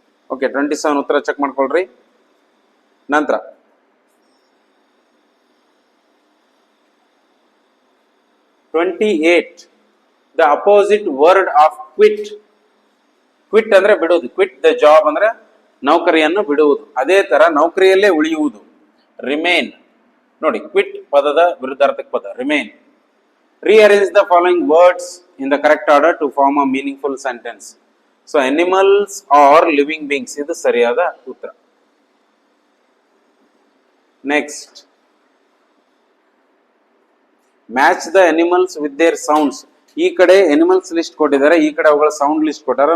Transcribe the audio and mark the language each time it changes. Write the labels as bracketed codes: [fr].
[kn] Okay, 27 ಉತ್ತರ check ಮಾಡ್ಕೊಳ್ರಿ. ನಂತರ 28. [en] The opposite word of quit. Quit [kn] ಅಂದ್ರೆ ಬಿಡುವುದು. [en] quit the job [kn] ಅಂದ್ರೆ ನೌಕರಿಯನ್ನು ಬಿಡುವುದು. ಅದೇ ತರ ನೌಕರಿಯಲ್ಲೇ ಉಳಿಯುವುದು, ರಿಮೇನ್. ನೋಡಿ, ಕ್ವಿಟ್ ಪದದ ವಿರುದ್ಧಾರ್ಥಕ ಪದ remain. [en] Rearrange the following words in the correct order to form a meaningful sentence. So animals or living beings, [kn] ಇದು ಸರಿಯಾದ ಉತ್ತರ. [en] Next, match the animals with their sounds. [kn] ಈ ಕಡೆ ಅನಿಮಲ್ಸ್ ಲಿಸ್ಟ್ ಕೊಟ್ಟಿದ್ದಾರೆ, ಈ ಕಡೆ ಅವುಗಳ ಸೌಂಡ್ ಲಿಸ್ಟ್ ಕೊಟ್ಟಾರ.